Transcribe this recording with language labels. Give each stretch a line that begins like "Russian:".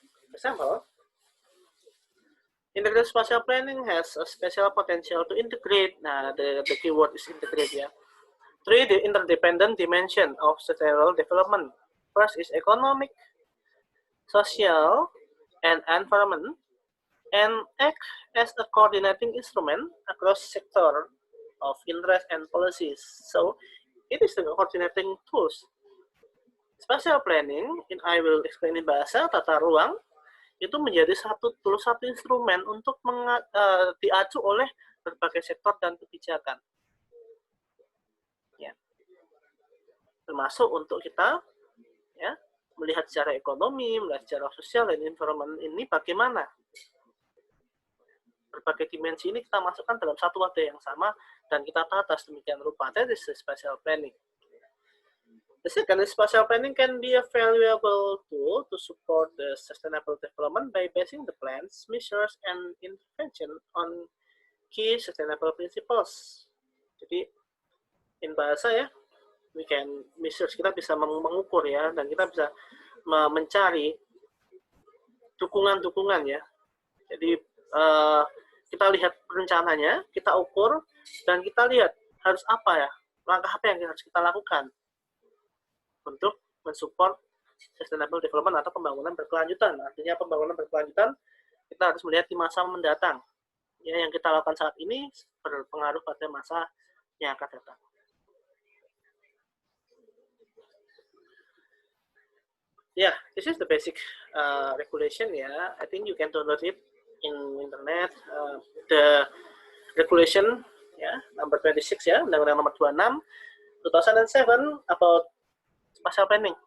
English: For example, integrated spatial planning has a special potential to integrate, the keyword is integrate, 3 interdependent dimensions of sustainable development. First is economic, social, and environment, and act as a coordinating instrument across sector of interest and policies. So, it is the coordinating tools. Spatial planning, I will explain in bahasa,
Indonesian: tata ruang, itu menjadi satu instrumen untuk diacu oleh berbagai sektor dan kebijakan. termasuk untuk kita ya melihat secara ekonomi, melihat secara sosial dan environment ini bagaimana berbagai dimensi ini kita masukkan dalam satu wadah yang sama dan kita tata sedemikian rupa.
English: That is the spatial planning. The second is spatial planning can be a valuable tool to support the sustainable development by basing the plans, measures, and intervention on key sustainable principles. Jadi, in bahasa ya, we can measure, kita bisa mengukur ya, dan kita bisa mencari dukungan-dukungan ya. Jadi, kita lihat rencananya, kita ukur, dan kita lihat harus apa ya, langkah apa yang harus kita lakukan untuk mensupport sustainable development atau pembangunan berkelanjutan. Artinya pembangunan berkelanjutan kita harus melihat di masa mendatang. Ya, yang kita lakukan saat ini berpengaruh pada masa yang akan datang. Yeah, this is the basic regulation. Yeah, I think you can download it in internet. The regulation, yeah, number 26 ya, Undang-Undang Nomor 26 2007 about spatial planning.